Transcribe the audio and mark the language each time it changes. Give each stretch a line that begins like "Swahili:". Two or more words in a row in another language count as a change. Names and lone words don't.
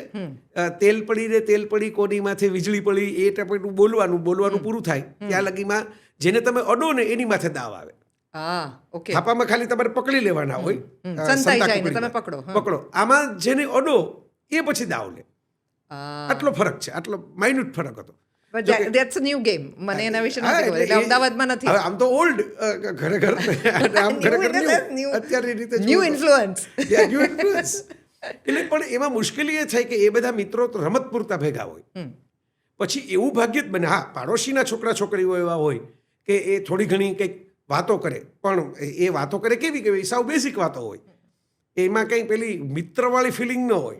Gujarati: તેલ પડી રે તેલ પડી કોની માથે વીજળી પડી એ ટાઈપનું બોલવાનું પૂરું થાય ત્યાં લગીમાં જેને તમે અડો ને એની માથે દાવ આવે. હા, ઓકે. થાપામાં ખાલી તમારે પકડી લેવાના હોય. સંતાઈ સંતા જાય ને કુકડીમાં. તમે પકડો. હા. પકડો. આમાં જેને અડો એ પછી દાવ લે. હા. આટલો ફરક છે, આટલો માઇન્યુટ ફરક હતો.
English: But that's a new game.
Gujarati: મને એના વિશે નથી ખબર. એટલે અમદાવાદમાં નથી. હવે આમ તો ઓલ્ડ ખરેખર આમ ખરેખર
English: New in the sense, new. new.
Gujarati: અત્યારની રીતે New જોયું તો.
English: influence. Yeah, new influence.
Gujarati: એટલે પણ એમાં મુશ્કેલી એ થાય કે એ બધા મિત્રો તો રમત પૂરતા ભેગા હોય. પછી એવું ભાગ્ય જ બને. હા, પાડોશીના છોકરા છોકરીઓ એવા હોય કે એ થોડી ઘણી કંઈક વાતો કરે, પણ એ વાતો કરે કેવી સાવ બેઝિક વાતો હોય. એમાં કંઈ પેલી મિત્રવાળી ફિલિંગ ન હોય.